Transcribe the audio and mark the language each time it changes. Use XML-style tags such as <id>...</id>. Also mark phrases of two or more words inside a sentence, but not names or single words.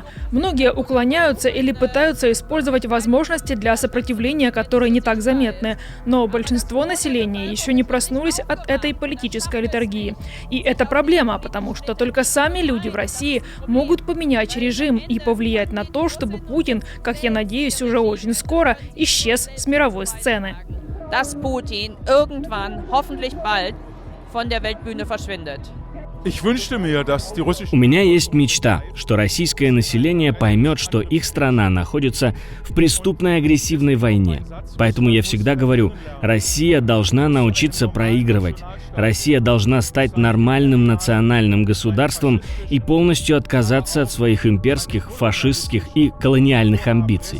<ru>Многие уклоняются или пытаются использовать возможности для сопротивления, которые не так заметны. Но большинство населения еще не проснулись от этой политической литургии. И это проблема, потому что только сами люди в России могут поменять режим и повлиять на то, чтобы Путин, как я надеюсь, уже очень скоро исчез с мировой сцены.</ru> <de>Dass Putin irgendwann, hoffentlich bald, von der Weltbühne verschwindet.</de> <ru>У меня есть мечта, что российское население поймет, что их страна находится в преступной агрессивной войне. Поэтому я всегда говорю, Россия должна научиться проигрывать. Россия должна стать нормальным национальным государством и полностью отказаться от своих имперских, фашистских и колониальных амбиций.</ru>